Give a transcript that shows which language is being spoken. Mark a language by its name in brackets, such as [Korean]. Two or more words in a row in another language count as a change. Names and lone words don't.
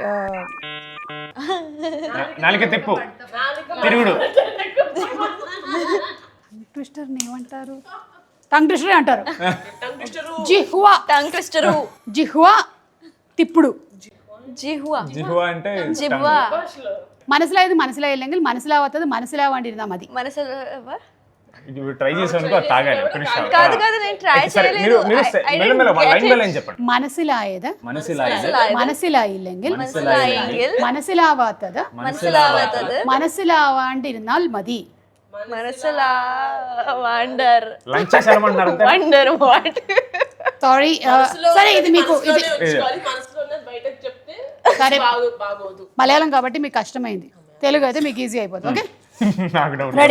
[Telugu] నాలుక తిప్పు, తిరుగుడు. ట్విస్టర్ ఏమంటారు? [English] tongue twister [Telugu] అంటారు. జిహ్వా. [English] tongue twister. [Telugu] జిహ్వా తిప్పుడు. జిహ్వా. జిహ్వా అంటే జిహ్వా. [Malayalam] മനസ്സിലായത് മനസ്സിലായില്ലെങ്കിൽ മനസ്സിലാവാത്തത് മനസ്സിലാവാണ്ടിരുന്നാ മതി. [Telugu] ట్రై చేసాను అది తాగాలి. కాదు నేను ట్రై చేయలేదు. [Malayalam] മനസ്സിലായത് മനസ്സിലായില്ലെങ്കിൽ മനസ്സിലാവാത്തത് മനസ്സിലാവാണ്ടിരുന്നാൽ മതി. [Telugu] వండర్ లంచ్ చేశారమంటారు. [English] wonder what? [Telugu] సారీ, సరే ఇది మీకు ఇది సరే మలయాళం కాబట్టి మీకు కష్టమైంది, తెలుగు అయితే మీకు ఈజీ అయిపోతుంది. [English] okay ready.